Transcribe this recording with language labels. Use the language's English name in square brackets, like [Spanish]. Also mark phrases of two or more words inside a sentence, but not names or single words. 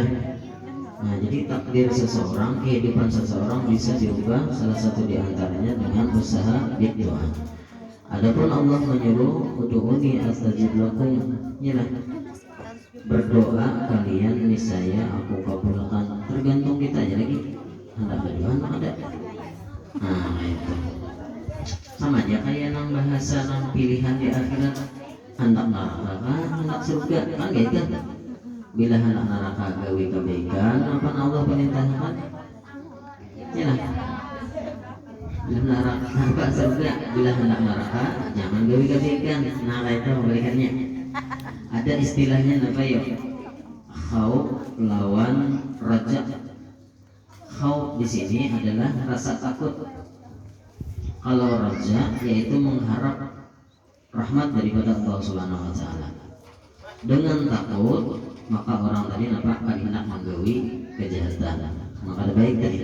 [Indonesian] Nah, jadi takdir seseorang, kehidupan seseorang bisa diubah salah satu diantaranya dengan usaha berdoa. Adapun Allah menyuruh [Arabic] ادعوني أستجب لكم, [Indonesian] ya, berdoa kalian niscaya aku kabulkan. Tergantung kita aja lagi, hendak berdoa ada. Nah itu sama aja kayak nang bahasa nang pilihan di akhirat, hendak neraka hendak surga, kan gitu. Bila hendak neraka gawe kebaikan apa Allah perintahkan, ya bila neraka surga, bila hendak neraka jangan gawe kebaikan. Nah itu kebaikannya ada istilahnya apa ya, [Banjar] khauf lawan raja. [Indonesian] Khauf di sini adalah rasa takut, kalau raja yaitu mengharap rahmat daripada Allah [Arabic] سبحانه وتعالى. [Indonesian] Dengan takut maka orang tadi nampak hendak menggawi kejahatan, maka ada baik tadi.